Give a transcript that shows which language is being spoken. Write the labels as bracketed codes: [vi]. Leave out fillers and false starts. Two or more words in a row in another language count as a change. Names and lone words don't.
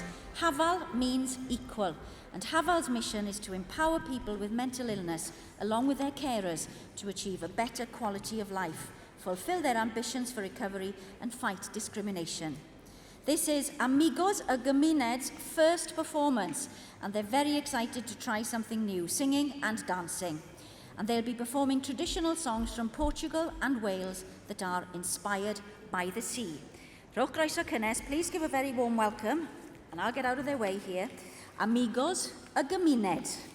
[en] Hafal means equal, and Hafal's mission is to empower people with mental illness, along with their carers, to achieve a better quality of life, fulfill their ambitions for recovery and fight discrimination. This is Amigos y Gymuned's first performance, and they're very excited to try something new, singing and dancing. And they'll be performing traditional songs from Portugal and Wales that are inspired by the sea. [cy] Rhowch groeso cynnes, [en] please give a very warm welcome, and I'll get out of their way here, Amigos y Gymuned.